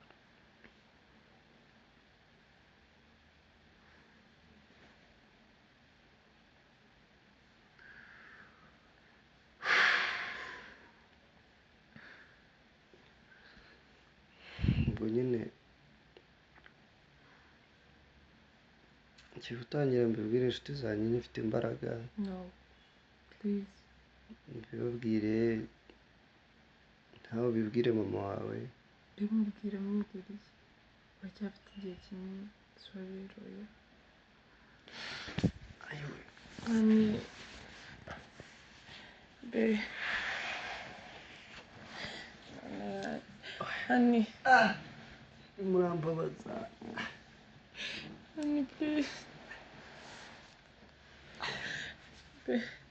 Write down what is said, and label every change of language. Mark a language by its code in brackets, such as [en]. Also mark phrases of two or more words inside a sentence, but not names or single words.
[rw] Ubwo nyine igihe utangira mbibwire inshuti zanjye nyifite imbaraga, [en] No. Please. [rw] mbibabwire, ntawe ubibwire mama wawe. Bimubwira iki? Uracyafite igihe kinini. [en] Sorry, Roya. Honey. Babe. Honey. [rw] Murambabaza. [en] Honey, please. Babe.